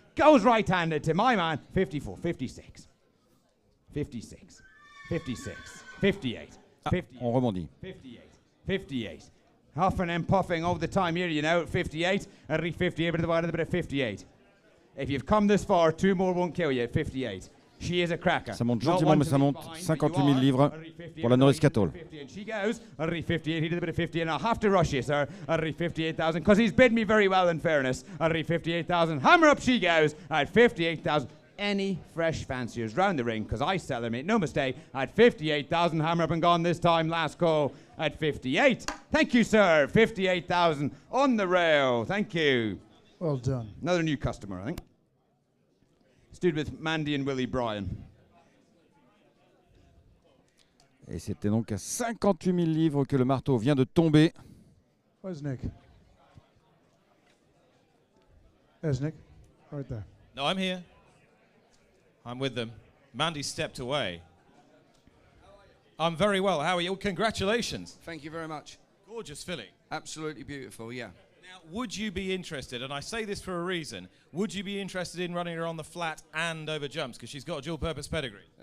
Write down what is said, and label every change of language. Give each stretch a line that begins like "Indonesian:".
English: Goes right-handed to my man, 54, 56, 56, 56, 58, 58,
French: on rebondit.
English: 58, 58. Huffing and puffing all the time here, you know, at 58, at 58, but divided a bit of 58. If you've come this far, 2 more won't kill you at 58. She is a cracker.
French: Ça monte gentiment, mais ça monte 58 000 livres pour la Norris Cattle.
English: And she goes, 58, he did a bit of 50, and I'll have to rush you, sir, 58,000, because he's bid me very well in fairness, 58,000, hammer up she goes, at 58,000. Any fresh fanciers round the ring, because I sell them, make no mistake, at 58,000, hammer up and gone this time, last call, at 58. Thank you, sir, 58,000 on the rail, thank you. Well done. Another new customer, I think. Stood with Mandy and Willie Bryan.
French: Et c'était donc à 58 000 livres que le marteau vient de tomber.
English: Where's Nick? There's Nick, right there. No, I'm here. I'm with them. Mandy stepped away. I'm very well. How are you? Congratulations. Thank you very much. Gorgeous filly. Absolutely beautiful, yeah. Now, would you be interested, and I say this for a reason, would you be interested in running her on the flat and over jumps, because she's got a dual-purpose pedigree?